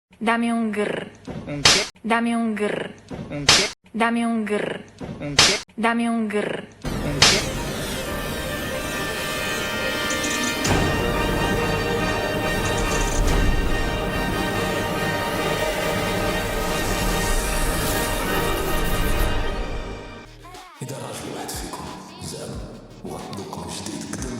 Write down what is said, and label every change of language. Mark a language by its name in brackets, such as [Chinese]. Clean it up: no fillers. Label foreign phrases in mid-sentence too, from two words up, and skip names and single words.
[Spanish] Dame un grr. ¿Un qué? Dame un grr. ¿Un qué? Dame un grr. ¿Un qué? Dame un grr. ¿Un qué? [Arabic] إذا راجل واحد فيكم زعما وغتذوق من جديد قدم